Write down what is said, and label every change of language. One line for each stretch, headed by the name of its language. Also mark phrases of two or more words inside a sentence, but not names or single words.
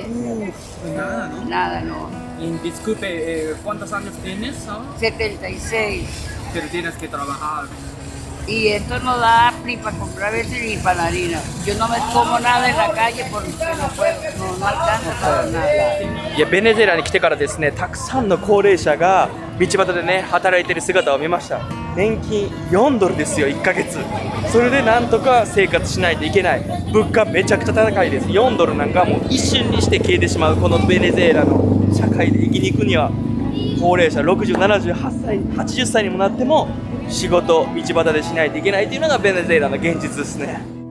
Spanish: Pues nada, ¿no? Nada, no. Y disculpe, ¿cuántos años tienes ahora? 76. Pero tienes que trabajar. Y esto no da ni para comprar veces ni para la harina. Yo no me como nada en la calle porque no puedo, no alcanza para nada.
Japanese: いやベネズエラに来てからですねたくさんの高齢者が道端でね働いてる姿を見ました。年金$4ですよ1ヶ月。それでなんとか生活しないといけない。物価めちゃくちゃ高いです。$4なんかもう一瞬にして消えてしまうこのベネズエラの社会で生きに行くには高齢者60、78歳、80歳にもなっても仕事道端でしないといけないというのがベネズエラの現実ですね。